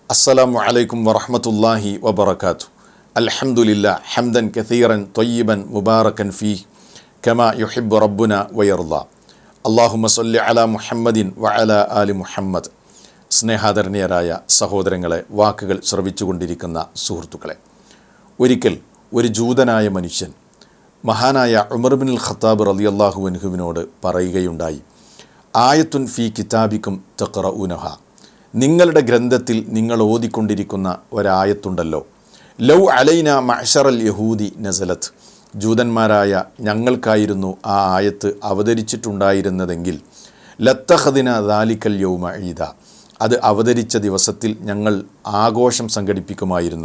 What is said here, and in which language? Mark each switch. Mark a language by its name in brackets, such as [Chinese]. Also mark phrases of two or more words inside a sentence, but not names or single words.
[Arabic] السلام عليكم ورحمة الله وبركاته. الحمد لله حمدا كثيرا طيبا مباركا فيه كما يحب ربنا ويرضى. اللهم صل على محمد وعلى آل محمد. [Malayalam] സ്നേഹാദരണീയരായ സഹോദരങ്ങളെ, വാക്കുകൾ ശ്രവിച്ചുകൊണ്ടിരിക്കുന്ന സുഹൃത്തുക്കളെ, ഒരിക്കൽ ഒരു ജൂതനായ മനുഷ്യൻ മഹാനായ ഉമർ ബിൻ ഖത്താബ് റളിയല്ലാഹു അൻഹുവിനോട് പറയുകയുണ്ടായി, [Arabic] آية في كتابكم تقرؤونها, [Malayalam] നിങ്ങളുടെ ഗ്രന്ഥത്തിൽ നിങ്ങൾ ഓതിക്കൊണ്ടിരിക്കുന്ന ഒരായത്തുണ്ടല്ലോ, [Arabic] لو علينا معشر اليهود نزلت, [Malayalam] ജൂതന്മാരായ ഞങ്ങൾക്കായിരുന്നു ആ ആയത്ത് അവതരിച്ചിട്ടുണ്ടായിരുന്നതെങ്കിൽ [Arabic] لاتخذنا ذلك اليوم عيدا, [Malayalam] അത് അവതരിച്ച ദിവസത്തിൽ ഞങ്ങൾ ആഘോഷം സംഘടിപ്പിക്കുമായിരുന്നു.